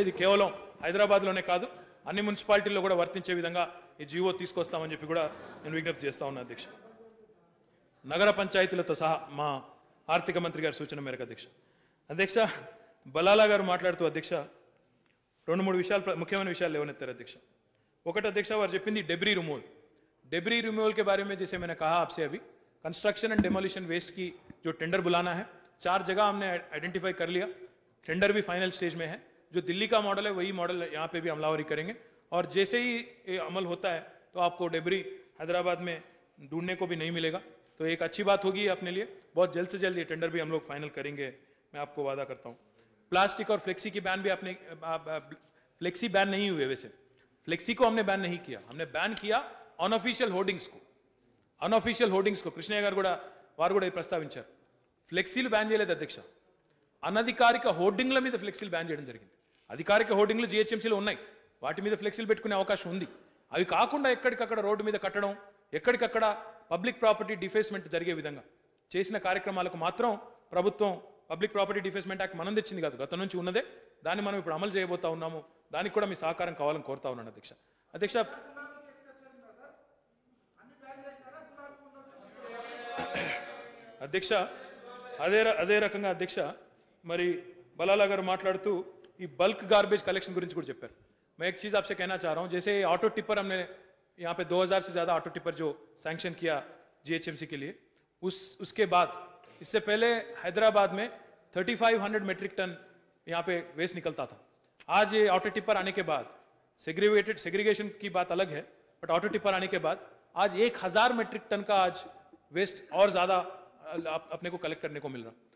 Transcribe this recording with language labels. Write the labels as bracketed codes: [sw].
[te] ఇది కేవలం హైదరాబాద్లోనే కాదు, అన్ని మున్సిపాలిటీల్లో కూడా వర్తించే విధంగా ఈ జీవో తీసుకొస్తామని చెప్పి కూడా నేను విజ్ఞప్తి చేస్తా ఉన్నాను అధ్యక్ష. నగర పంచాయతీలతో సహా మా ఆర్థిక మంత్రి గారి సూచన మేరకు అధ్యక్ష బలాలా గారు మాట్లాడుతూ అధ్యక్ష 2-3 విషయాలు, ముఖ్యమైన విషయాలు లేవనెత్తారు అధ్యక్ష. ఒకటి అధ్యక్ష, వారు చెప్పింది [hi] डेब्री रिमूवल के बारे में, जैसे मैंने कहा आपसे अभी, कंस्ट्रक्शन एंड डेमोलिशन वेस्ट की जो टेंडर बुलाना है, 4 जगह हमने आइडेंटिफाई कर लिया, टेंडर भी फाइनल स्टेज में है. जो दिल्ली का मॉडल है वही मॉडल यहाँ पे भी अमलावरी करेंगे, और जैसे ही ये अमल होता है तो आपको डेब्री हैदराबाद में ढूंढने को भी नहीं मिलेगा. तो एक अच्छी बात होगी अपने लिए. बहुत जल्द से जल्द ये टेंडर भी हम लोग फाइनल करेंगे, मैं आपको वादा करता हूँ. प्लास्टिक और फ्लेक्सी की बैन भी आपने, फ्लेक्सी बैन नहीं हुए, वैसे फ्लेक्सी को हमने बैन नहीं किया, हमने बैन किया अनऑफिशियल होर्डिंग्स को. [te] కృష్ణయ్య గారు కూడా వారు కూడా ప్రస్తావించారు. ఫ్లెక్సీలు బ్యాన్ చేయలేదు అధ్యక్ష, అనధికారిక హోర్డింగ్ల మీద ఫ్లెక్సీలు బ్యాన్ చేయడం జరిగింది. అధికారిక హోర్డింగ్లు జిహెచ్ఎంసీలో ఉన్నాయి, వాటి మీద ఫ్లెక్సీలు పెట్టుకునే అవకాశం ఉంది. అవి కాకుండా ఎక్కడికక్కడ రోడ్డు మీద కట్టడం, ఎక్కడికక్కడ పబ్లిక్ ప్రాపర్టీ డిఫేస్మెంట్ జరిగే విధంగా చేసిన కార్యక్రమాలకు మాత్రం ప్రభుత్వం పబ్లిక్ ప్రాపర్టీ డిఫేస్మెంట్ యాక్ట్ మనం తెచ్చింది కాదు, గతం నుంచి ఉన్నదే, దాన్ని మనం ఇప్పుడు అమలు చేయబోతా ఉన్నాము. దానికి కూడా మీ సహకారం కావాలని కోరుతా ఉన్నాను అధ్యక్ష. అధ్యక్ష అదే రకంగా అధ్యక్ష మరి బలాలా గారు మాట్లాడుతూ ఈ బల్క్ [en] garbage collection [te] గురించి కూడా చెప్పారు. [hi] मैं एक चीज़ आपसे कहना चाह रहा हूँ, जैसे ऑटो टिपर हमने यहाँ पे 2000 से ज़्यादा ऑटो टिपर जो सैंक्शन किया जीएचएमसी के लिए, उसके बाद इससे पहले हैदराबाद में 3500 मेट्रिक टन यहाँ पे वेस्ट निकलता था. आज ये ऑटो टिपर आने के बाद, सेग्रीगेशन की बात अलग है, बट ऑटो टिपर आने के बाद आज 1000 मेट्रिक टन का आज वेस्ट और ज़्यादा अपने को कलेक्ट करने को मिल रहा.